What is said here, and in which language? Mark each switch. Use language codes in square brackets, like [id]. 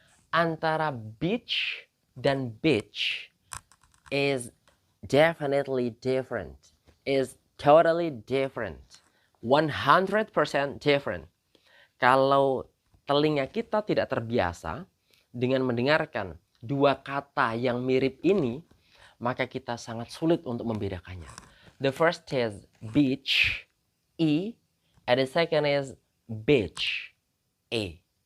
[en] Antara beach dan beach is definitely different. Is totally different. 100% different. [id] Kalau telinga kita tidak terbiasa dengan mendengarkan 2 kata yang mirip ini, maka kita sangat sulit untuk membedakannya. [en] The first is beach, E, and the second is beach, E.